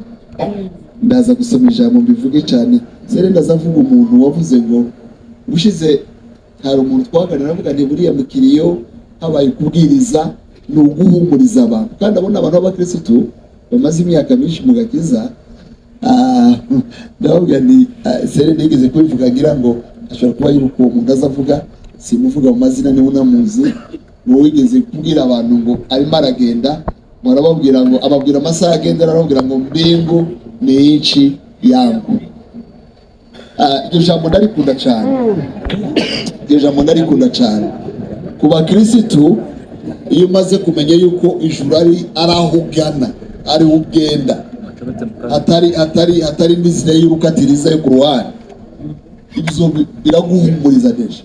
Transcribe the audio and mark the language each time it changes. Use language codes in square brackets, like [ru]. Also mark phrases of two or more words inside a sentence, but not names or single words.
[rw] Ndaza gusoma ijambo mbivuge cyane. Sere ndazavuga umuntu wavuze ngo ubushize hari umuntu twaganira avuga nti buriya mukiriyo habaye kubwiriza ni uguhumuriza abantu, kandi abona abantu b'abakristo bamaze imyaka myinshi mu gakiza. Ndavuga ni Sere nigeze kubivuga, ngira ngo ashobora kuba yibuka uwo muntu azavuga, simuvuga mu mazina niwe unamuzi. Ngo wigeze kubwira abantu ngo arimo aragenda, murababwira ngo ababwira amasaha agendera, arababwira ngo [sw] mbingu ni inchi yangu. [rw] Iryo jambo ndarikunda cyane. Ku bakirisitu, iyo umaze kumenya yuko ijuru ari aho ugana, ari ugenda, hatari n'inzira y'urukatiriza yo ku ruhande, ibyo biraguhumuriza deje.